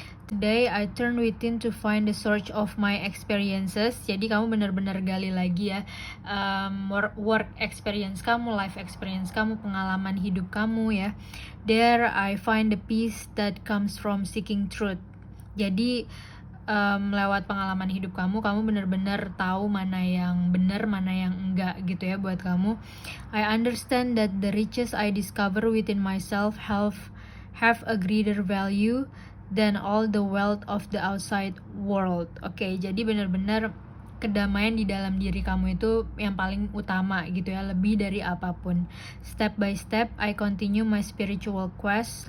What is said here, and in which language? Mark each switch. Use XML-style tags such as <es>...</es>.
<en>Today I turn within to find the source of my experiences.</en> <id>Jadi kamu benar-benar gali lagi ya,</id> <en>work experience</en> <id>kamu,</id> <en>life experience</en> <id>kamu, pengalaman hidup kamu ya.</id> <en>There I find the peace that comes from seeking truth.</en> <id>Jadi lewat pengalaman hidup kamu benar-benar tahu mana yang benar, mana yang enggak gitu ya buat kamu.</id> <en>I understand that the riches I discover within myself have a greater value than all the wealth of the outside world.</en> <id>Oke, jadi benar-benar kedamaian di dalam diri kamu itu yang paling utama gitu ya, lebih dari apapun.</id> <en>Step by step, I continue my spiritual quest.</en>